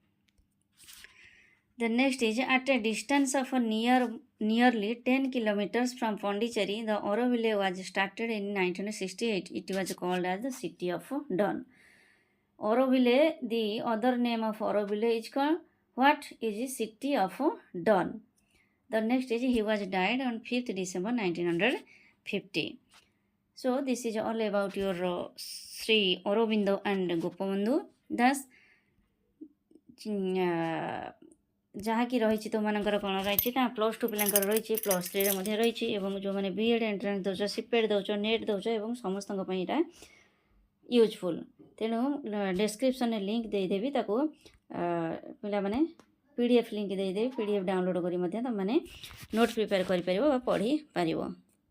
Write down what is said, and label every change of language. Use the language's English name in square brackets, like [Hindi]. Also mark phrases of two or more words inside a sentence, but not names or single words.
[English] The next is at a distance of nearly 10 kilometers from Pondicherry, the Aurovile was started in 1968. It was called as the City of Dawn. Aurovile, the other name of Aurovile is called what is the City of Dawn. The next is he was died on 5th December 1950. So this is all about your Sri Aurobindo and Gopabandhu. [Odia] Thus ଯାହାକି ରହିଛି ତୁମମାନଙ୍କର କ'ଣ ରହିଛି ନା +2 ପିଲାଙ୍କର ରହିଛି +3ରେ ମଧ୍ୟ ରହିଛି ଏବଂ ଯେଉଁମାନେ [English] B.Ed entrance [Odia] ଦେଉଛ ସିପେଟ୍ ଦେଉଛ ନେଟ୍ ଦେଉଛ ଏବଂ ସମସ୍ତଙ୍କ ପାଇଁ ଏଇଟା ୟୁଜଫୁଲ୍। ତେଣୁ ଡେସ୍କ୍ରିପ୍ସନରେ ଲିଙ୍କ୍ ଦେଇଦେବି ତାକୁ ପିଲାମାନେ [English] PDF link [Odia] ଦେଇଦେବି [English] PDF download [Odia] କରି ମଧ୍ୟ ତୁମମାନେ [English] note prepare [Odia] କରିପାରିବ ବା ପଢ଼ିପାରିବ।